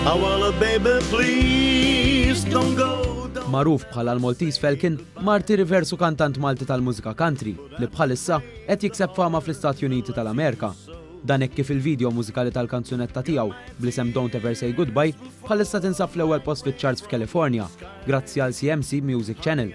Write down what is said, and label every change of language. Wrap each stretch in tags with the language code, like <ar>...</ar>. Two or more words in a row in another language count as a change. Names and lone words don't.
<en>I wanna baby please don't go.</en> <mt>Magħruf bħala l-Maltese Falcon, Marty Rivers u kantant Malti tal-mużika country li bħalissa qed jikseb fama fl-Istati Uniti tal-Amerika. Dan hekk kif il-video mużikali tal-kanzunetta tiegħu bl-isem Don't Ever Say Goodbye bħalissa tinsab fl-ewwel post fiċ-charts f'California grazzi għal CMC Music Channel.</mt>